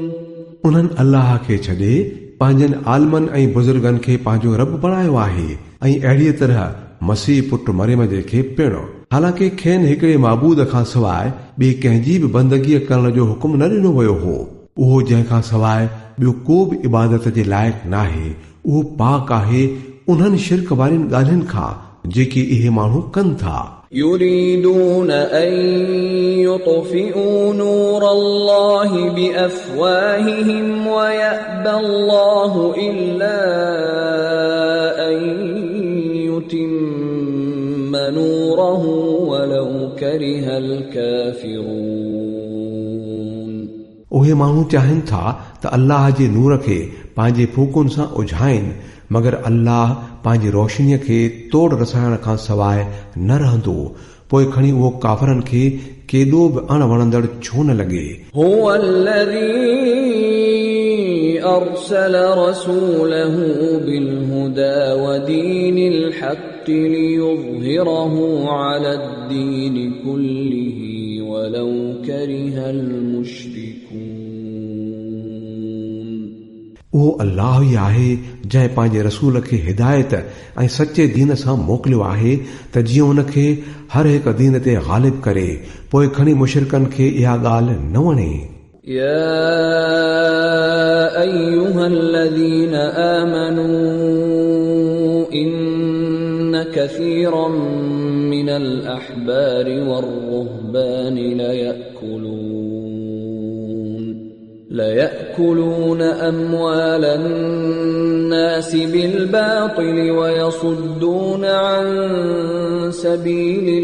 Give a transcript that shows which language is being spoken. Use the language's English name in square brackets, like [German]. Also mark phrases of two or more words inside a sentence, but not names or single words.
[Sindhi] उन्हनि अल्लाह खे छॾे पंहिंजनि आलमनि ऐं बुज़ुर्गनि खे पंहिंजो रब बणायो आहे ऐं अहिड़ीअ तरह मसीह पुटु मरियम जे खे पिणु। हालांकि खेनि हिकिड़े माबूद खां सवाइ ॿिए कंहिंजी बि बंदगीअ करण जो हुकुम न ॾिनो वियो हो। उहो जंहिंखां सवाइ ॿियो को बि इबादत जे लाइक़ नाहे। उहो पाक आहे उन्हनि शिरक वारियुनि ॻाल्हियुनि खां जेके इहे माण्हू कनि था। [Arabic] يريدون أن يطفئوا نور الله بأفواههم ويأبى الله إلا أن يتم نوره ولو كره الكافرون। [Sindhi] उहे माण्हू चाहिनि था त अल्लाह जे नूर खे पंहिंजे फूकुनि सां उझाइनि मगर अल्लाह पंहिंजी रोशनीअ खे तोड़ रसाइण खां सवाइ न रहंदो। पोइ खणी उहो काफ़रनि खे केॾो बि अण वणंदड़ छो न लॻे। [Arabic] هو الذي أرسل رسوله بالهدى ودين الحق ليظهره على الدين كله ولو كره المشركون। [Sindhi] उहो अल्लाह ई आहे जंहिं पंहिंजे रसूल खे हिदायत ऐं सचे दीन सां मोकिलियो आहे त जीअं उनखे हर हिकु दीन ते ग़ालिब करे। पोइ खणी मुशरिकनि खे इहा ॻाल्हि न वणे। [Arabic] يا أيها الذين آمنوا إن كثيرا من الأحبار والرهبان ليأكلون أموال الناس بالباطل ويصدون عن سبيل